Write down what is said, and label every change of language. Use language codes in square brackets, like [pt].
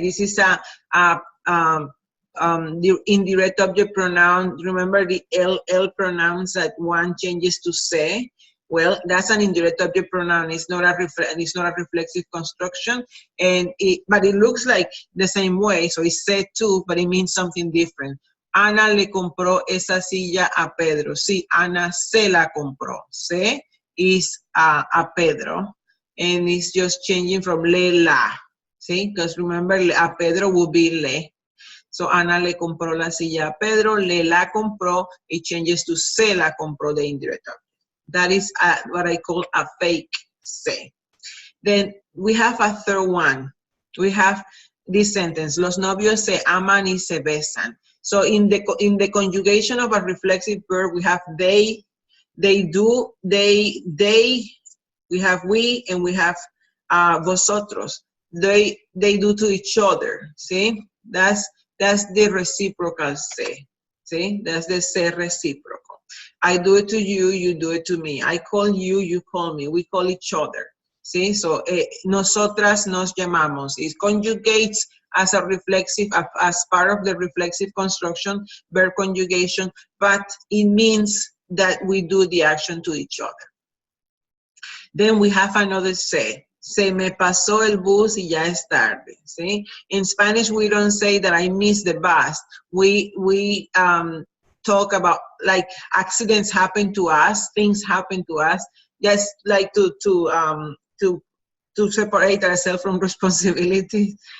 [en] This is a the indirect object pronoun. Remember the L pronouns that one changes to se? Well, that's an indirect object pronoun. It's not a reflexive construction, but it looks like the same way. So it's se too, but it means something different. [es] Ana le compró esa silla a Pedro. Sí, Ana se la compró. [en] Se is a Pedro, and it's just changing from le la. See, because remember, a Pedro would be le. So [es] Ana le compró la silla a Pedro, [en] le la compró, it changes to [es] se la compró, [en] the indirect object. That is what I call a fake se. Then we have a third one. We have this sentence, [es] los novios se aman y se besan. [en] So in the conjugation of a reflexive verb, we have they do, they, we have we, and we have vosotros. They do to each other. See, that's the reciprocal se. See, that's the se reciprocal. I do it to you, you do it to me. I call you, you call me. We call each other. See, so [es] nosotras nos llamamos. [en] It conjugates as a reflexive, as part of the reflexive construction, verb conjugation, but it means that we do the action to each other. Then we have another se. [es] Se me pasó el bus y ya es tarde. [en] See, in Spanish we don't say that I missed the bus. We talk about like accidents happen to us, things happen to us, just like to separate ourselves from responsibility.